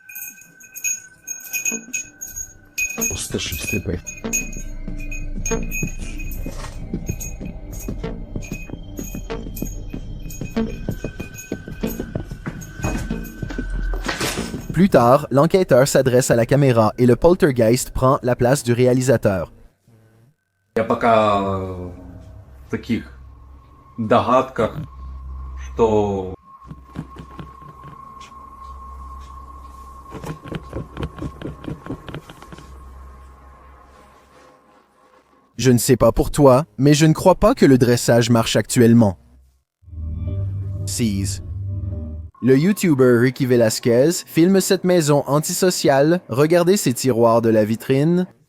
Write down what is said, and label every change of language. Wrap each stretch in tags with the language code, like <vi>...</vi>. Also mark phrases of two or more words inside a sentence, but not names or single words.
<fr>Plus tard, l'enquêteur s'adresse à la caméra et le poltergeist prend la place du réalisateur.</fr> <ru>Я пока в таких догадках, что</ru> <fr>Je ne sais pas pour toi, mais je ne crois pas que le dressage marche actuellement. 6. Le YouTuber Ricky Velasquez filme cette maison antisociale, regardez ces tiroirs de la vitrine.</fr>